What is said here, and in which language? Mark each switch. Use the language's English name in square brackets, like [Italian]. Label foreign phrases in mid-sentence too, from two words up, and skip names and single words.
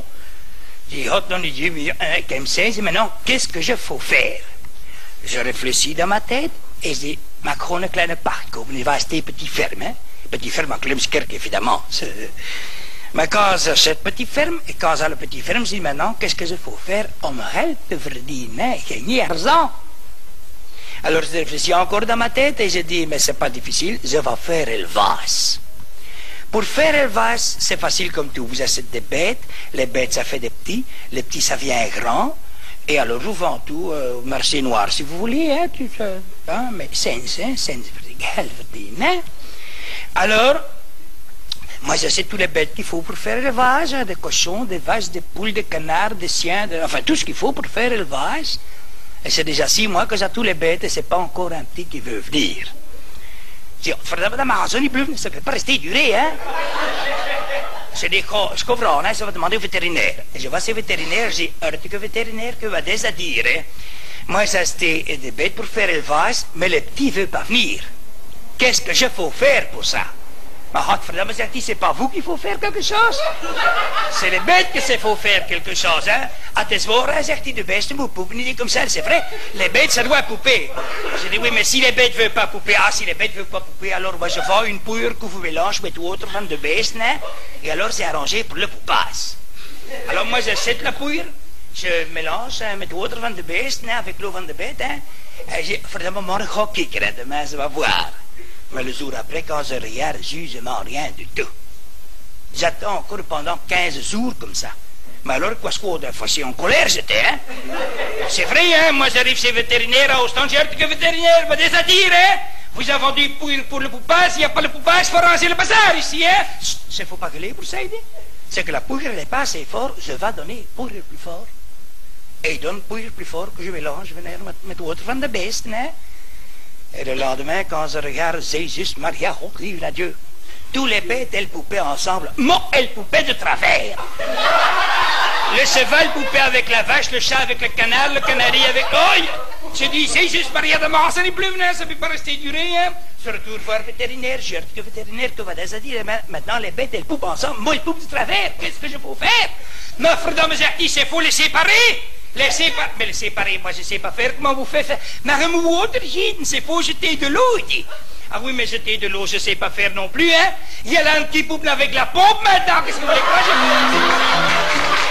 [French] J'ai dit, oh, non, Dieu, comme ça, et maintenant, qu'est-ce que je faut faire? Je réfléchis dans ma tête, et je dis, ma krone [Dutch] kleine park, [French] vous venez rester petit ferme, hein? Petit ferme à Klemskerk, évidemment. Mais quand j'ai cette petite ferme, et quand j'ai le petit ferme, je dis maintenant, qu'est-ce que je faut faire [Dutch] om geld te verdienen, [French] gagner argent? Alors je réfléchis encore dans ma tête et je dis, mais c'est pas difficile, je vais faire élevage. Pour faire élevage, c'est facile comme tout. Vous achetez des bêtes, les bêtes ça fait des petits, les petits ça vient grand, et alors je vends tout au marché noir si vous voulez, hein, tout ça. Hein, mais c'est [Dutch] geld verdienen. [French] Alors, moi j'achète tous les bêtes qu'il faut pour faire l'élevage, hein, des cochons, des vaches, des poules, des canards, des chiens, enfin tout ce qu'il faut pour faire l'élevage. Et c'est déjà 6 mois que j'ai tous les bêtes et c'est pas encore un petit qui veut venir. Je dis, ça ne peut pas rester duré, hein. Je dis, je comprends, hein, ça va demander au vétérinaire. Et je vais chez le vétérinaire, je dis, que vétérinaire, que va déjà dire, hein. Moi j'ai acheté des bêtes pour faire l'élevage, mais le petit ne veut pas venir. Qu'est-ce que je faut faire pour ça? [Dutch] Maar godverdomme, zegt hij, [French] c'est pas vous qu'il faut faire quelque chose. C'est les bêtes que c'est faut faire quelque chose, hein. [Dutch] Ah, t'es waar, hein, zegt hij, de beste moet poepen, niet [French] comme ça, c'est vrai. Les bêtes, ça doit pouper. Je dis, oui, mais si les bêtes ne veulent pas pouper, si les bêtes ne veulent pas pouper, alors moi je vends une poudre que vous mélangez avec autre [Dutch] van de beesten, [French] hein. Et alors c'est arrangé pour le poupage. Alors moi j'achète la poudre, je mélange hein, met autre [Dutch] van de beesten, [French] hein, avec l'eau [Dutch] van de [French] bête, hein. Et je dis, [Dutch] verdomme, morgen ga ik kijken, [French] demain ça va voir. Mais le jour après, quand je regarde, justement rien du tout. J'attends encore pendant 15 jours comme ça. Mais alors, quoi, de fois, en colère j'étais, hein. C'est vrai, hein, moi j'arrive chez le vétérinaire à Ostende, j'ai que vétérinaire va déjà dire, hein. Vous avez vendu pour le poupage, il n'y a pas le poupage, il faut ranger le bazar ici, hein. Il ne faut pas gueuler pour ça, il dit. C'est que la poudre, elle n'est pas assez fort, je vais donner poudre plus fort. Et il donne poudre plus fort que je mélange, venir met autre [Dutch] van de beesten, [French] hein. Et le lendemain, quand je regarde Jésus, Maria, oh, vive la Dieu. Tous les bêtes, elles poupaient ensemble. Moi, elles poupaient de travers. Le cheval poupait avec la vache, le chat avec le canard, le canari avec... Oh, je dis, Jésus, Maria, demain, ça n'est plus venu, ça ne peut pas rester duré, hein. Je retourne voir le vétérinaire, je dis que vétérinaire, que va déjà dire, maintenant les bêtes, elles poupent ensemble. Moi, elles poupent de travers. Qu'est-ce que je peux faire? Mais, frère, il faut les séparer. Mais les séparer, moi je ne sais pas faire, comment vous faites? Mais remous [Dutch] water gieten, [French] c'est faut jeter de l'eau, il dit. Ah oui, mais jeter de l'eau, je ne sais pas faire non plus, hein. Il y a là un petit pouple avec la pompe maintenant, qu'est-ce que vous voulez que moi je...